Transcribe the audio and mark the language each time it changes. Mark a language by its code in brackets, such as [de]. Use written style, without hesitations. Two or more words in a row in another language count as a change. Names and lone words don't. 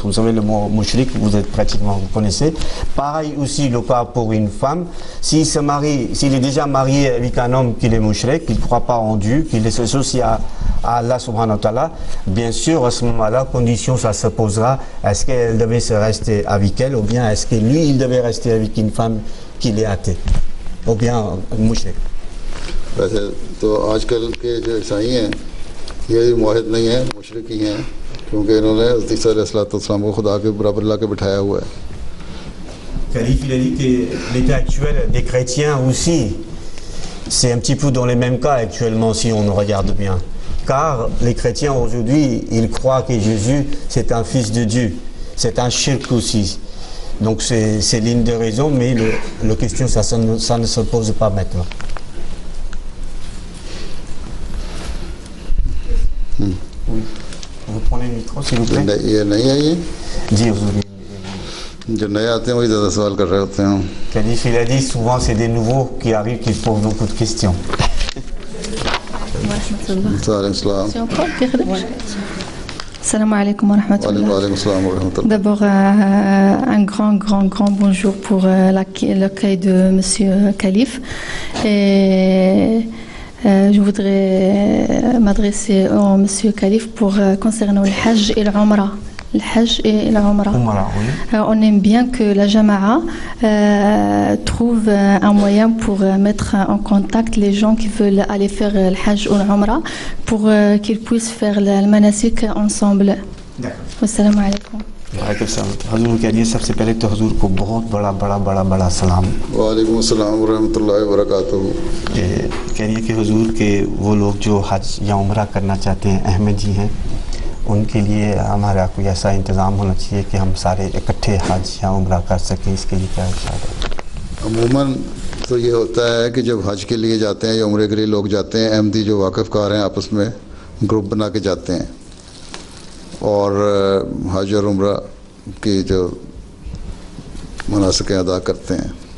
[fr] Vous savez le mot mouchrik, vous connaissez. Pareil aussi le cas pour une femme, s'il se marie, s'il est déjà marié avec un homme qui est mouchrik, qu'il ne croit pas en Dieu, qu'il est associé à Allah [ar] سبحانه وتعالى, [fr] bien sûr à ce moment-là, condition ça se posera, est-ce qu'elle devait se rester avec elle ou bien est-ce que lui il devait rester avec une femme qui est athée ou bien mouchrik. [ur] ویسے تو آج کل کے جو عیسائی ہیں یہ معاہد نہیں ہیں، مشرک ہی ہیں، کیونکہ انہوں نے حضرت عیسیٰ علیہ السلام کو خدا کے برابر لا کے بٹھایا ہوا ہے. [fr] Calife, il a dit que l'état actuel des chrétiens aussi, c'est un petit peu dans les mêmes cas actuellement si on regarde bien. Car les chrétiens aujourd'hui, ils croient que Jésus c'est un fils de Dieu, c'est un shirk aussi. Donc c'est l'une des raisons, mais la question ça ne se pose pas maintenant. Oui. Vous prenez le micro s'il vous plaît. [ur] یہ نہیں ہے یہ جی حضور. جو نئے آتے ہیں وہی زیادہ سوال کر رہے ہوتے ہیں. [fr] Calife, il a dit souvent c'est des nouveaux qui arrivent qui posent beaucoup de questions. [ar] السلام عليكم ورحمة الله. [fr] D'abord, un grand bonjour pour l'accueil de Monsieur Calife. Et je voudrais m'adresser au Monsieur Calife pour concernant le Hajj et l'Umrah. Le Hajj et l'Umrah. Oui. On aime bien que la Jama'a trouve un moyen pour mettre en contact les gens qui veulent aller faire le Hajj ou l'Umrah pour qu'ils puissent faire le manasik ensemble. D'accord. [ar] السلام عليكم. [ur] حضور کہیے سب سے پہلے تو حضور کو بہت بڑا سلام. [ar] وعليكم السلام ورحمة الله وبركاته. [ur] کہیے کہ حضور کے وہ لوگ جو حج یا عمرہ کرنا چاہتے ہیں، احمدی ہیں، ان کے لیے ہمارا کوئی ایسا انتظام ہونا چاہیے کہ ہم سارے اکٹھے حج یا عمرہ کر سکیں، اس کے لیے کیا ارشاد ہے? عموماً تو یہ ہوتا ہے کہ جب حج کے لیے جاتے ہیں یا عمرے کے لیے لوگ جاتے ہیں، احمدی جو واقفکار ہیں آپس میں گروپ بنا کے جاتے ہیں اور حج اور عمرہ کی جو مناسک ادا کرتے ہیں.